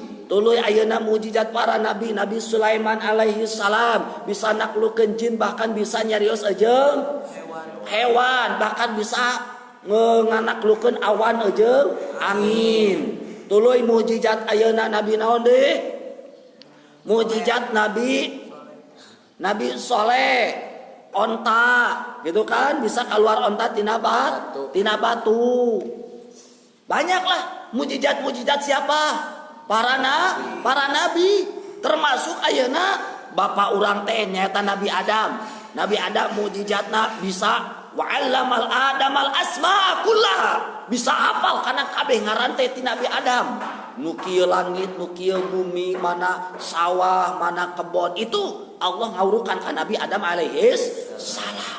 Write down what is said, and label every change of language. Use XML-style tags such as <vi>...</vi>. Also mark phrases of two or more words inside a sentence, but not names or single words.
<su>Tuluy ayeuna mukjizat para nabi. Nabi Sulaiman</su> <ar>عليه السلام</ar> <su>bisa naklukkeun jin, bahkan bisa nyarios jeung hewan, bahkan bisa nganaklukkeun awan jeung angin. Tuluy mukjizat ayeuna nabi naon deui? Mukjizat nabi Soleh, onta gitu kan, bisa keluar onta tina batu.</su> <id>Banyaklah mukjizat siapa?</id> <su>Para nabi, termasuk ayeuna bapa urang teh nyaeta Nabi Adam. Nabi Adam mukjizatna bisa</su> <ar>وعلم آدم الأسماء كلها.</ar> <su>Bisa hafal kana kabeh ngaran teh ti Nabi Adam. Nu kieu langit, nu kieu bumi, mana sawah, mana kebon, itu Allah ngawurukan ka Nabi Adam</su> <ar>عليه السلام.</ar>